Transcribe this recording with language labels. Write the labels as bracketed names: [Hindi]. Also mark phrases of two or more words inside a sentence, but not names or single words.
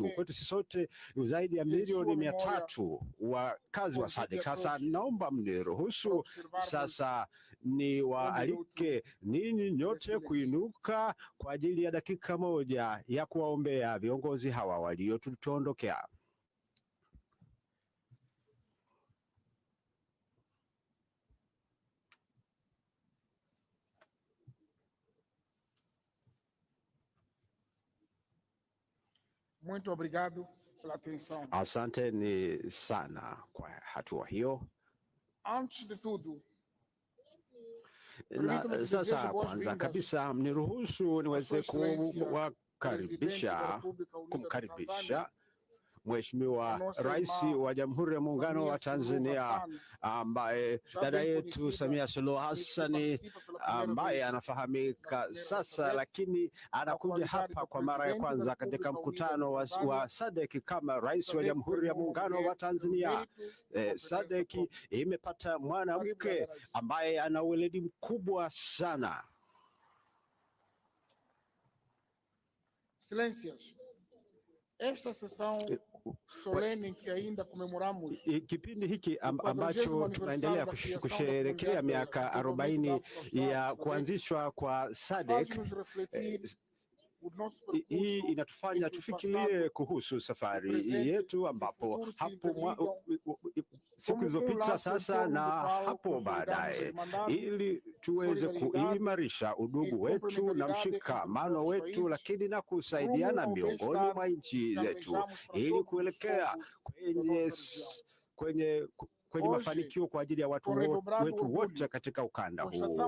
[Swahili] Kwetu sisi sote zaidi ya milioni 300 wakazi wa SADC. Sasa naomba mniruhusu sasa ni waalike ninyi nyote kuinuka kwa ajili ya dakika moja ya kuwaombea viongozi hawa waliotuondokea. [Portuguese] Muito obrigado pela atenção. [Swahili] Asanteni sana kwa hatua hiyo. [Portuguese] Antes de tudo, [Swahili] na sasa kwanza kabisa mniruhusu niweze kumkaribisha Mheshimiwa Rais wa Jamhuri ya Muungano wa Tanzania, ambaye dada yetu Samia Suluhu Hassan, ambaye anafahamika sasa, lakini anakuja hapa kwa mara ya kwanza katika mkutano wa SADC kama Rais wa Jamhuri ya Muungano wa Tanzania. SADC imepata mwanamke ambaye ana weledi mkubwa sana. [Portuguese] Silêncios. Esta sessão solene que ainda comemoramos, [Swahili] kipindi hiki ambacho tunaendelea kusherehekea miaka 40 ya kuanzishwa kwa SADC, hii inatufanya tufikirie kuhusu safari yetu, ambapo hapo siku zilizopita sasa na hapo baadaye, ili tuweze kuimarisha udugu wetu na mshikamano wetu, lakini na kusaidiana miongoni mwa nchi zetu ili kuelekea kwenye mafanikio kwa ajili ya watu wetu wote katika ukanda huu.